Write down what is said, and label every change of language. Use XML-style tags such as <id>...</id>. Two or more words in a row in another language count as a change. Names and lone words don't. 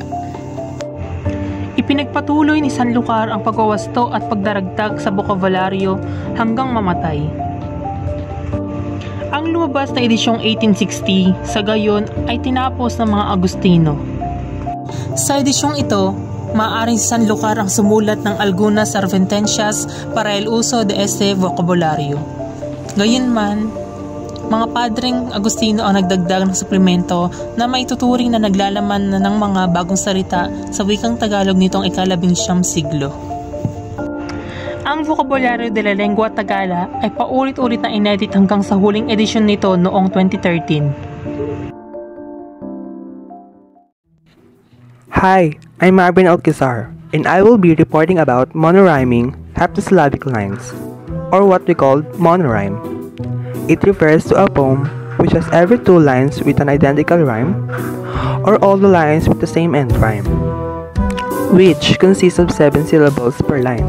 <tl>Ipinagpatuloy ni Sanlúcar ang pagwawasto at pagdaragdag sa bokabularyo hanggang mamatay. Ang lumabas na edisyong 1860 sa gayon ay tinapos ng mga Agustino. Sa edisyong ito, maaaring si Sanlúcar ang sumulat ng</tl> <es>algunas advertencias para el uso de este vocabulario.</es> <tl>Gayunman, mga padring Agustino ang nagdagdag ng suplemento na maituturing na naglalaman na ng mga bagong salita sa wikang Tagalog nitong ika-19 siglo. Ang Vocabulario de la Lengua Tagala ay paulit-ulit na inedit hanggang sa huling edisyon nito noong 2013.</tl> <en>Hi, I'm Marvin Alcazar, and I will be reporting about monorhyming heptasyllabic lines, or what we call monorhyme. It refers to a poem which has every 2 lines with an identical rhyme, or all the lines with the same end rhyme, which consists of 7 syllables per line.</en>